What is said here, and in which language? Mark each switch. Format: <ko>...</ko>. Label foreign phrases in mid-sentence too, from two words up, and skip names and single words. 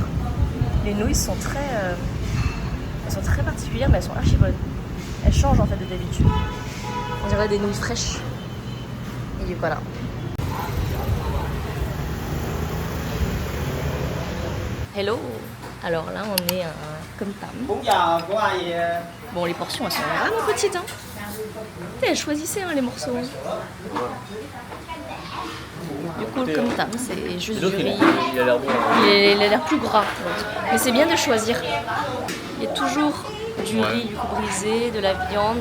<fr>Les nouilles sont très particulières, mais elles sont archi bonnes. Elles changent en fait de d'habitude. On dirait des nouilles fraîches. Et voilà. Hello. Alors là on est à comme tam.</fr> <vi>Bún giò của ai vậy?</vi> <fr>Bon, les portions, elles sont vraiment petites. Hein. Putain, choisissez hein, les morceaux. Du coup, le comme tam, c'est juste du riz. Il a l'air bon. Il a l'air plus gras. Mais c'est bien de choisir. Il y a toujours du riz, du coup brisé, de la viande.</fr>